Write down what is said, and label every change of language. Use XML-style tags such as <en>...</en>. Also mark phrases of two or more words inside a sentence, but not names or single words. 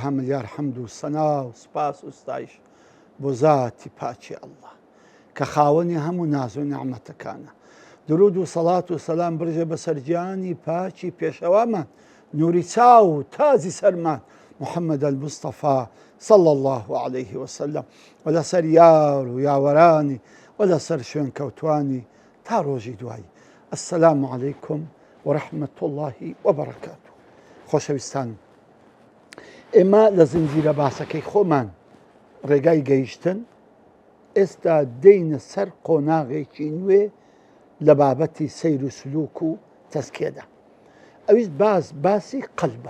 <ckb>ملیار حەمد و سەنا و سپاس و ستایش بۆ زاتی پاچی ئەڵڵا کە خاوەنی هەموو ناز و نعمەتەکانە. درود و سەڵات و سەلام برژە بەسەر گیانی پاچی پێشەوامان، نووری چاو و تازی سەرمان محەممەد المستەفا</ckb> <ar>صلى الله عليه وسلم،</ar> <ckb>و لەسەر یار و یاوەرانی و لەسەر شوێن کەوتوانی تا ڕۆژی دوایی.</ckb> <ar>السلام عليكم ورحمة الله وبركاته.</ar> <ckb>خۆشەویستان، ئێمە لە زنجیرە باسەکەی خۆمان ڕێگای گەیشتن، ئێستا دێینە سەر قۆناغێکی نوێ لە بابەتی سەیر و سلووک و تەزکیەدا. ئەویست باسی قەلبە.</ckb>